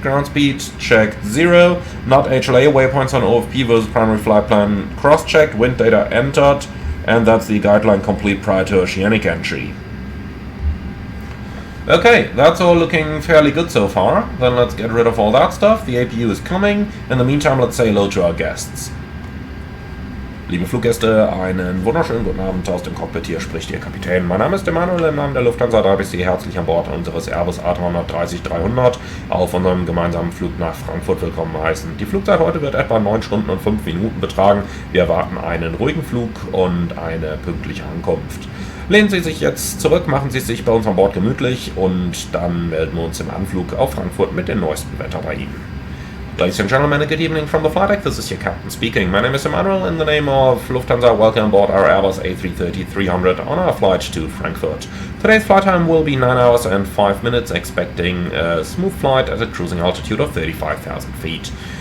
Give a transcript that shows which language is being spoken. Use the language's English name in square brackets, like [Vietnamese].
[English] Ground speed checked 0. NUT HLA waypoints on OFP versus primary flight plan cross-checked. Wind data entered. And that's the guideline complete prior to oceanic entry. Okay, that's all looking fairly good so far. Then let's get rid of all that stuff. The APU is coming. In the meantime, let's say hello to our guests. [German] Liebe Fluggäste, einen wunderschönen guten Abend aus dem Cockpit. Hier spricht Ihr Kapitän. Mein Name ist Emanuel, im Namen der Lufthansa darf ich Sie herzlich an Bord unseres Airbus A330-300 auf unserem gemeinsamen Flug nach Frankfurt willkommen heißen. Die Flugzeit heute wird etwa 9 Stunden und 5 Minuten betragen. Wir erwarten einen ruhigen Flug und eine pünktliche Ankunft. Lehnen Sie sich jetzt zurück, machen Sie es sich bei uns an Bord gemütlich und dann melden wir uns im Anflug auf Frankfurt mit dem neuesten Wetter bei Ihnen. [English] Ladies and gentlemen, good evening from the flight deck. This is your captain speaking. My name is Emanuel. In the name of Lufthansa, welcome aboard our Airbus A330-300 on our flight to Frankfurt. Today's flight time will be 9 hours and 5 minutes, expecting a smooth flight at a cruising altitude of 35,000 feet.